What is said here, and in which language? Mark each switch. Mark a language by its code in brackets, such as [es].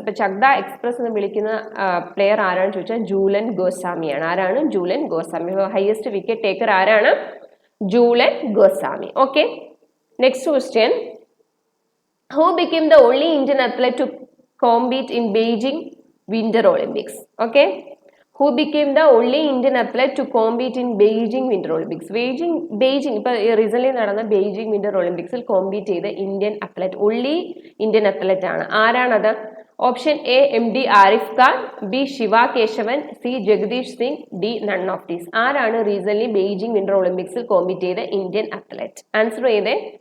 [ml] അപ്പൊ ചക്ദ എക്സ്പ്രസ് എന്ന് വിളിക്കുന്ന പ്ലെയർ ആരാണെന്ന് ചോദിച്ചാൽ ജൂലൻ ഗോസ്വാമിയാണ്. ആരാണ്? Jhulan Goswami. Highest wicket taker ആരാണ്? Jhulan Goswami. [en] Okay, next question, who became the only Indian athlete to compete in Beijing Winter Olympics? Okay, who became the only Indian athlete to compete in Beijing Winter Olympics? [ml] Beijing ഇപ്പൊ recent നടന്ന Beijing winter ഒളിമ്പിക്സിൽ compete ചെയ്ത Indian athlete, only Indian athlete ആണ്. ആരാണത്? Option A MD Arif Khan, B Shiva Keshavan, C Jagdish Singh, D none of these. ആരാണ് recent Beijing winter ഒളിമ്പിക്സിൽ compete ചെയ്ത Indian athlete? Answer ചെയ്തേ.